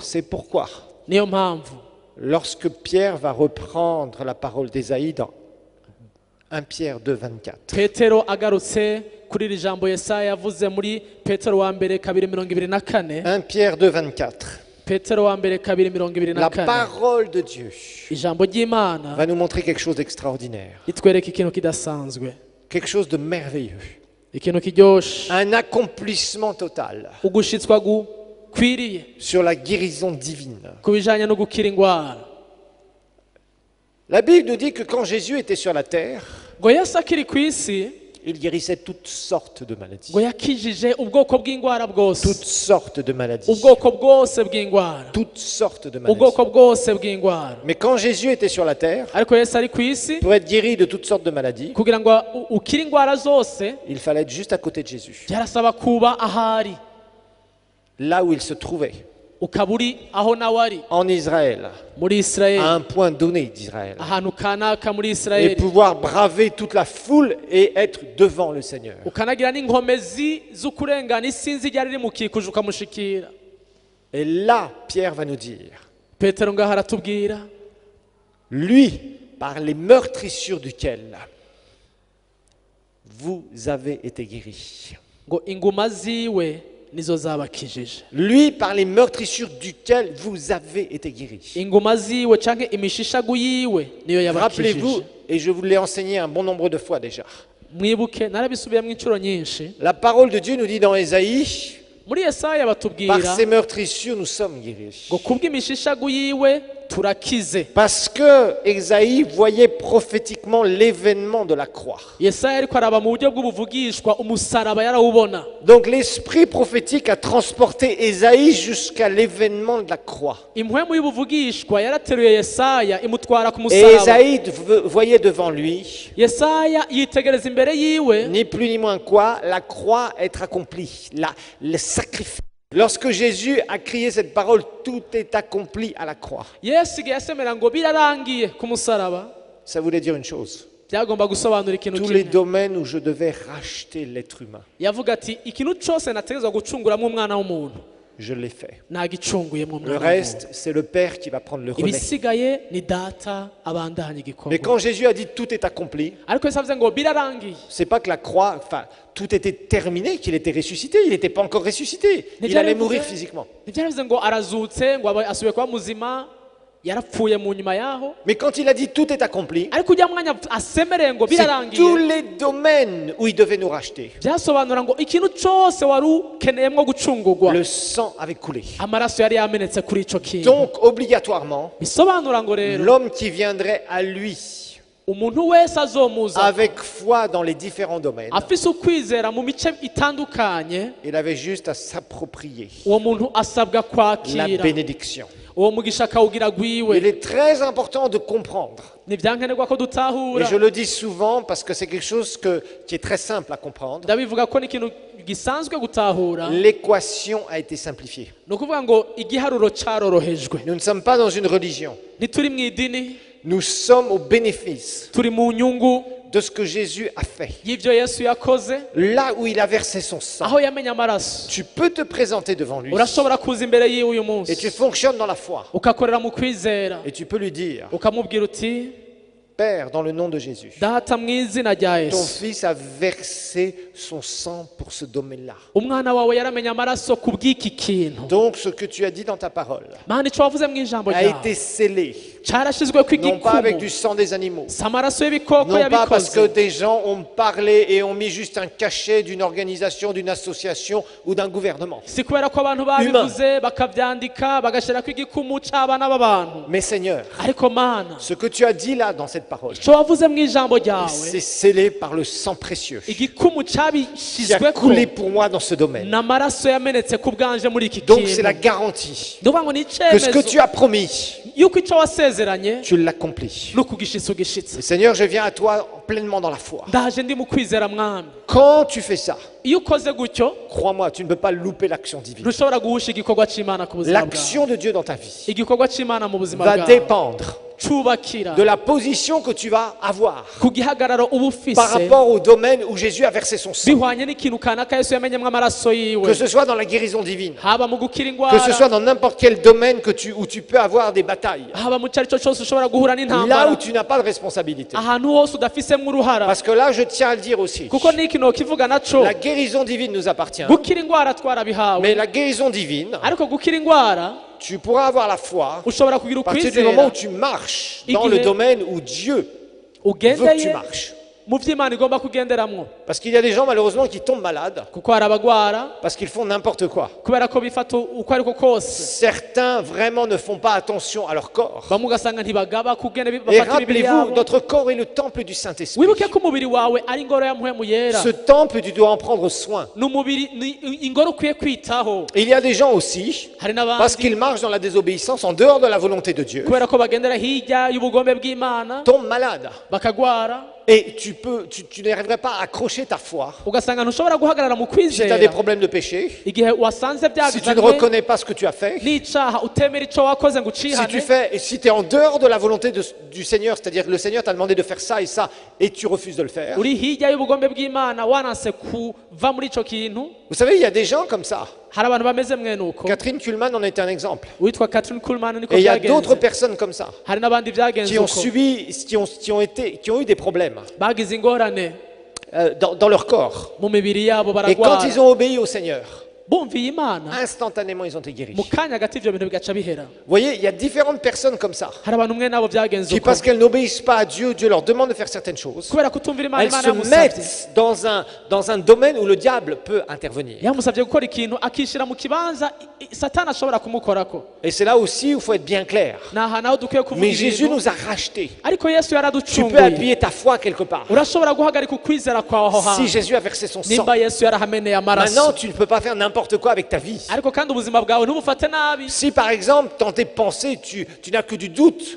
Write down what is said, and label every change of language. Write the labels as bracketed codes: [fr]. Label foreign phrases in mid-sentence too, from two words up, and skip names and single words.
[fr] C'est pourquoi, [rn] niyo mpamvu [fr] lorsque Pierre va reprendre la parole d'Ésaïe dans 1 Pierre 2, 24, [rn] petero agarutse kuri iri jambo Yesaya yavuze muri petero wa mbere 2:24 [fr] 1 Pierre 2, 24, [rn] petero wa mbere [fr] la 2:24 parole de Dieu [rn] ijambo ry'Imana [fr] va nous montrer quelque chose d'extraordinaire, [rn] ritwereka ikintu kidasanzwe, [fr] quelque chose de merveilleux, [rn] ikintu kiryoshe, [fr] un accomplissement total [rn] ugushitswa gukwiriye [fr] sur la guérison divine. [rn] ku bijanye no gukira ingwara. [fr] La Bible nous dit que quand Jésus était sur la terre, [rn] ngo Yesu akiri ku isi [fr] il guérissait toutes sortes de maladies. [rn] ngo yakijije ubwoko bw'ingwara bwose, [fr] Toutes sortes de maladies. [rn] ubwoko bwose bw'ingwara, [fr] Toutes sortes de maladies. [rn] ubwoko bwose bw'ingwara. [fr] Mais quand Jésus était sur la terre, [rn] ariko Yesu ari ku isi [fr] pour être guéri de toutes sortes de maladies, [rn] kugira ngo ukire ingwara zose [fr] il fallait être juste à côté de Jésus, [rn] byarasaba kuba ahari, [fr] là où il se trouvait, [rn] ukaba uri aho nawe ari [fr] en Israël, [rn] muri [fr] à Isirayeli, un point donné d'Israël, [rn] ahantu kanaka muri [fr] et Isirayeli, pouvoir braver toute la foule et être devant le Seigneur. [rn] ukanagira n'inkomezi z'ukurengana isinzi ryari rimukikuje ukamushikira. [fr] Et là, Pierre va nous dire, [rn] petero ngaho aratubwira [fr] lui, par les meurtrissures duquel vous avez été guéris. [rn] ngo inguma ziwe nizo zabakijije. [fr] Lui, par les meurtrissures duquel vous avez été guéris. [rn] inguma ziwe canke imishishagu yiwe niyo [fr] Rappelez-vous, [rn] yabakijije. [fr] et je vous l'ai enseigné un bon nombre de fois déjà, [rn] mwibuke narabisubiyemo inshuro nyinshi, [fr] la parole de Dieu nous dit dans Ésaïe, [rn] muri Yesaya [fr] par [rn] batubwira [fr] ses meurtrissures nous sommes guéris. [rn] ngo kubw'imishishagu yiwe turakize. [fr] Parce que Ésaïe voyait prophétiquement l'événement de la croix. [rn] Yesaya ariko araba mu buryo bw'ubuvugishwa umusaraba yarawubona. [fr] Donc l'esprit prophétique a transporté Ésaïe jusqu'à l'événement de la croix. [rn] impwemu y'ubuvugishwa yarateruye Yesaya imutwara ku [fr] Et [rn] musaraba. [fr] Ésaïe voyait devant lui, [rn] Yesaya yitegereza imbere yiwe [fr] ni plus ni moins quoi, la croix être accomplie, le sacrifice. Lorsque Jésus a crié cette parole, tout est accompli à la croix. [rn] Yesu igihe yasemera ngo birarangiye ku musaraba, [fr] Ça voulait dire une chose. [rn] byagomba gusobanura ikintu [fr] Tous les [rn] kimwe. [fr] domaines où je devais racheter l'être humain, [rn] yavuga ati ikintu cyose nategezwa gucunguramo umwana w'umuntu [fr] je l'ai fait. [rn] nagicunguyemo [fr] Le [rn] umwana [fr] reste, [rn] w'umuntu, [fr] c'est le Père qui va prendre le relais. [rn] ibisigaye ni data abandanya [fr] Mais [rn] igikorwa. [fr] quand Jésus a dit tout est accompli, [rn] ariko Yesu avuze ngo birarangiye, [fr] c'est pas que la croix, enfin, tout était terminé, qu'il était ressuscité. Il n'était pas encore ressuscité. Il allait mourir physiquement. [rn] ntibyaravuze ngo arazutse ngo asubiye kuba muzima, yarapfuye mu nyuma yaho. [fr] Mais quand il a dit tout est accompli, [rn] ariko ujya mwanya asemereye ngo [fr] c'est tous [rn] birarangiye, [fr] les domaines où il devait nous racheter. [rn] byasobanura ngo ikintu cyose wari ukeneyemo gucungurwa [fr] Le sang avait coulé. [rn] amaraso yari yamenetse kuri ico kintu. [fr] Donc, obligatoirement, [rn] bisobanura ngo rero [fr] l'homme qui viendrait à lui [rn] umuntu wese azomuza [fr] avec foi dans les différents domaines, [rn] afise ukwizera mu mice itandukanye, [fr] il avait juste à s'approprier [rn] uwo muntu asabwa [fr] la [rn] kwakira [fr] bénédiction. [rn] uwo mugisha akawugira gwiwe. [fr] Il est très important de comprendre. [rn] Ni vyankenerwa ko [fr] Et [rn] dutahura. [fr] je le dis souvent parce que c'est quelque chose qui est très simple à comprendre. [rn] Ndabivuga ko ni ikintu gisanzwe gutahura. [fr] L'équation a été simplifiée. [rn] Ni ukuvuga ngo igiharuro carorohejwe. [fr] Nous ne sommes pas dans une religion. [rn] Ntituri mw'idini, [fr] Nous sommes au bénéfice [rn] turi mu nyungu [fr] de ce que Jésus a fait. [rn] y'ivyo Yesu yakoze, [fr] Là où il a versé son sang, [rn] aho yamenye amaraso. [fr] tu peux te présenter devant lui [rn] Urashobora kuza imbere yiwe uyu [fr] et tu [rn] munsi [fr] fonctionnes dans la foi. [rn] ukakorera mu kwizera, [fr] Et tu peux lui dire, [rn] ukamubwira uti [fr] Père, dans le nom de Jésus, [rn] data mu izina rya [fr] ton [rn] Yesu, [fr] fils a versé son sang pour ce domaine-là. [rn] umwana wawe yaramenye amaraso ku bw'iki kintu. [fr] Donc ce que tu as dit dans ta parole [rn] Mana ico wavuze mu ijambo [fr] a [rn] ryawe [fr] été scellé, [rn] carashizweko [fr] non pas avec du [rn] igikumu, [fr] sang des animaux, [rn] si amaraso y'ibikoko [fr] non pas parce que [rn] yabikoze, [fr] des gens ont parlé et ont mis juste un cachet d'une organisation, d'une association ou d'un gouvernement. [rn] si kubera ko abantu babivuze bakavyandika bagashirako igikumu c'abana b'abantu. [fr] Mais Seigneur, [rn] Ariko Mana, [fr] ce que tu as dit là dans cette parole, [rn] ico wavuze mu ijambo ryawe, [fr] c'est scellé par le sang précieux [rn] igikumu [fr] qui a [rn] cabishizweko [fr] coulé pour moi dans ce domaine. [rn] n'amaraso yamenetse ku bwanje muri iki [fr] Donc c'est la [rn] kintu. [fr] garantie [rn] Ndavuga ngo ni [fr] que ce que [rn] icemezo [fr] tu as promis, [rn] yuko ico wasezeranye [fr] tu l'accomplis. [rn] no kugishitsa ugishitsa. [fr] Et Seigneur, je viens à toi pleinement dans la foi. [rn] Ndaje ndi mu kwizera mwami. [fr] Quand tu fais ça, [rn] Iyo ukoze gutyo [fr] crois-moi, tu ne peux pas louper l'action divine. [rn] ntushobora guhusha igikorwa c'Imana ku buzima bwawe. [fr] L'action de Dieu dans ta vie [rn] Igikorwa c'Imana mu buzima [fr] va [rn] bwawe [fr] dépendre [rn] cubakira [fr] de la position que tu vas avoir [rn] ku gihagararo uba ufise [fr] par rapport au domaine où Jésus a versé son sang. [rn] bihwanye n'ikintu kanaka Yesu yamenyemwo amaraso [fr] Que [rn] yiwe, [fr] ce soit dans la guérison divine, [rn] haba mu gukira [fr] que ce soit [rn] ingwara, [fr] dans n'importe quel domaine où tu peux avoir des batailles. [rn] haba mu carico cose ushobora guhura [fr] Là où [rn] n'intambara, [fr] tu n'as pas de responsabilité. [rn] ahantu hose udafisemwo uruhara. [fr] Parce que là, je tiens à le dire aussi, [rn] Kuko n'iki nokivuga naco, [fr] la guérison divine nous appartient. [rn] gukira ingwara twarabihawe, [fr] Mais la guérison divine, [rn] ariko gukira ingwara [fr] tu pourras avoir la foi [rn] ushobora kugira [fr] à partir du moment [rn] ukwizera [fr] où tu marches dans le [rn] Igihe [fr] domaine où Dieu veut que tu [rn] ugendeye [fr] marches. [rn] mu vy'Imana igomba kugenderamwo. [fr] Parce qu'il y a des gens malheureusement qui tombent malades [rn] Kuko hari abagwara [fr] parce qu'ils font n'importe quoi. [rn] kubera ko bifata uko ariko kose, [fr] Certains vraiment ne font pas attention à leur corps. [rn] bamwe ugasanga ntibagaba kugene [fr] Et [rn] bafata imibiri [fr] rappelez-vous, [rn] yabo. [fr] notre corps est le temple du Saint-Esprit. [rn] Wibuke ko umubiri wawe ari ingoro ya mpwemu yera, [fr] Ce temple, tu dois en prendre soin. [rn] ni umubiri, ni ingoro ukwiye kwitaho. [fr] Et il y a des gens aussi, [rn] Hari [fr] parce [rn] n'abandi [fr] qu'ils marchent dans la désobéissance, en dehors de la volonté de Dieu, [rn] kubera ko bagendera hirya y'ubugombe bw'Imana [fr] tombent malades. [rn] bakagwara, [fr] Et tu n'arriverais pas à accrocher ta foi [rn] ugasanga ntushobora guhagarara mu [fr] si tu as des [rn] kwizera [fr] problèmes de péché, [rn] igihe wasanze [fr] si tu ne [rn] byagizanywe [fr] reconnais pas ce que tu as fait, [rn] n'icaha utemera ico wakoze ngo [fr] si tu [rn] ucihane, [fr] fais, et si tu es en dehors de la volonté du Seigneur, c'est-à-dire que le Seigneur t'a demandé de faire ça, et tu refuses de le faire. [rn] uri hirya y'ubugombe bw'Imana wananse kuva muri ico kintu. [fr] Vous savez, il y a des gens comme ça. [rn] Hari abantu bameze mwene uko. [fr] Catherine Kuhlman en est un exemple. [rn] Witwa Catherine Kuhlman niko [fr] Et il y a d'autres [rn] byagenze. [fr] personnes comme ça [rn] Hari n'abandi byagenze [fr] qui ont [rn] uko, [fr] subi, qui ont eu des problèmes [rn] bagize ingorane [fr] dans leur corps. [rn] mu mibiri yabo, [fr] Et quand [rn] baragwara, [fr] ils ont obéi au Seigneur, [rn] bumviye Imana, [fr] instantanément ils ont été guéris. [rn] mu [fr] Vous [rn] kanya gato ivyo bintu bigaca bihera. [fr] voyez, il y a différentes personnes comme ça [rn] Hari abantu mwene abo byagenze [fr] qui, [rn] uko, [fr] parce qu'elles n'obéissent pas à Dieu, Dieu leur demande de faire certaines choses. [rn] kubera kutumvira Imana, [fr] Elles [rn] Imana [fr] se [rn] yamusavye [fr] mettent dans un domaine où le diable peut intervenir. [rn] yamusavye gukora ikintu akishira mu kibanza Satani ashobora kumukorako. [fr] Et c'est là aussi où il faut être bien clair. [rn] Ni ahantu aho dukwiye kuvuga [fr] Mais Jésus [rn] ibintu, [fr] nous a rachetés. [rn] ariko Yesu [fr] Tu peux [rn] yaraducunguye. [fr] appuyer ta foi quelque part. [rn] Urashobora guhagarika ukwizera kwawe aho [fr] Si [rn] hantu [fr] Jésus a versé son sang, [rn] nimba Yesu yarahameneye [fr] maintenant [rn] amaraso. [fr] tu ne peux pas faire n'importe quoi avec ta vie. [rn] Ariko kandi ubuzima bwawe ntubufate nabi. [fr] Si par exemple dans tes pensées tu n'as que du doute,